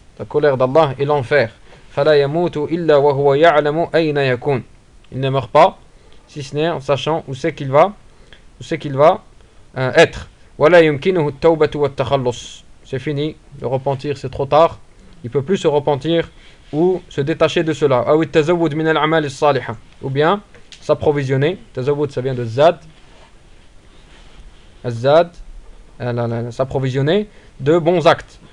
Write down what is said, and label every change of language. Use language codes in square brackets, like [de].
[fr] La colère d'Allah et l'enfer. [ar] فَلَا يَمُوتُ إِلَّا وَهُوَ يَعْلَمُ أَيْنَ يَكُونَ [fr] Il ne meurt pas, si ce n'est en sachant où c'est qu'il va, être. [ar] وَلَا يُمْكِنُهُ التَّوْبَةُ وَالتَّخَلُّصُ [fr] C'est fini, le repentir c'est trop tard. Il ne peut plus se repentir ou se détacher de cela. [ar] أَوِ التَّزَوُّدْ مِنَ الْعَمَالِ الصَّالِحَةِ [fr] Ou bien s'approvisionner. تَزَوُّدْ ça vient de Zad. Zad. S'approvisionner de bons actes.